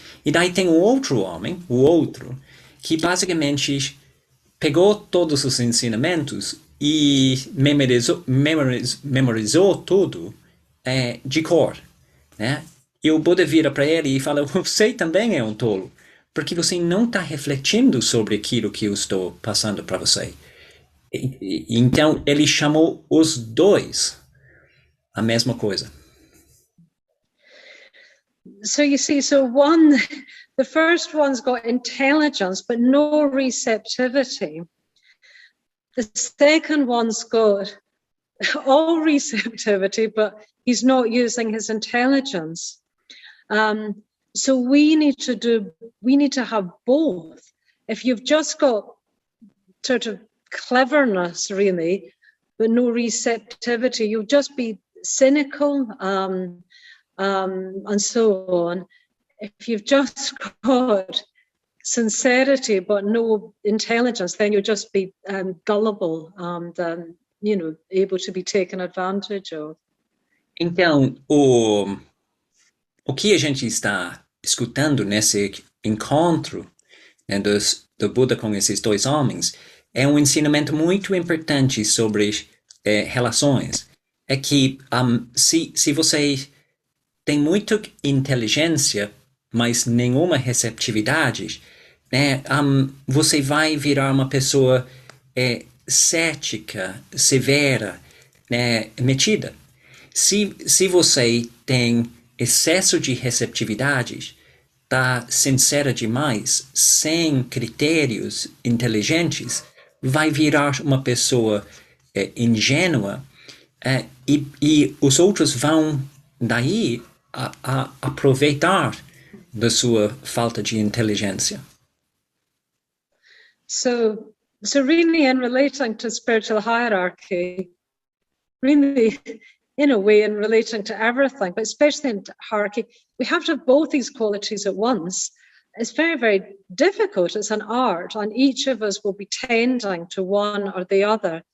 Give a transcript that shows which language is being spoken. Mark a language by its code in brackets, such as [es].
[pt] E daí tem um outro homem, o outro, que basicamente pegou todos os ensinamentos e memorizou tudo de cor, né? E o Buda vira para ele e fala, você também é um tolo, porque você não está refletindo sobre aquilo que eu estou passando para você. Então, ele chamou os dois a mesma coisa. [en] So you see, the first one's got intelligence, but no receptivity. The second one's got all receptivity, but he's not using his intelligence. So we need to have both. If you've just got sort of cleverness, really, but no receptivity, you'll just be cynical, and so on. If you've just got sincerity but no intelligence, then you'll just be gullible and able to be taken advantage of. [pt] Então, o que a gente está escutando nesse encontro, né, do Buda com esses dois homens é um ensinamento muito importante sobre relações. É que se você tem muita inteligência, mas nenhuma receptividade, né, você vai virar uma pessoa cética, severa, né, metida. Se você tem excesso de receptividade, está sincera demais, sem critérios inteligentes, vai virar uma pessoa ingênua, e os outros vão daí a aproveitar da sua falta de inteligência. [en] So really, in relating to spiritual hierarchy, really, in a way, in relating to everything, but especially in hierarchy, we have to have both these qualities at once. It's very, very difficult. It's an art, and each of us will be tending to one or the other.